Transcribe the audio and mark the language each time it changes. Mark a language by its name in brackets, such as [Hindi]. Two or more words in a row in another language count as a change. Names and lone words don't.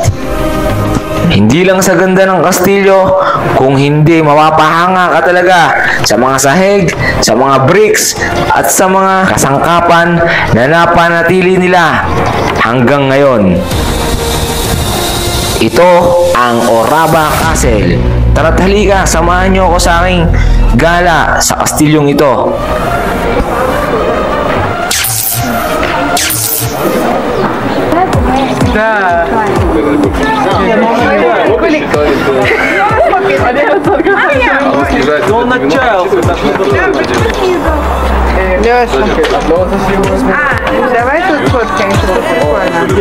[Filipino] Hindi lang sa ganda ng kastilyo, kung hindi mapapahanga ka talaga sa mga sahig, sa mga bricks at sa mga kasangkapan na napanatili nila hanggang ngayon. Ito ang Orava Castle. Tara't halika, samahan nyo ako sa aking gala sa kastilyong ito. [Russian] Но он отчаялся. Давай тут фоткаемся, это прикольно.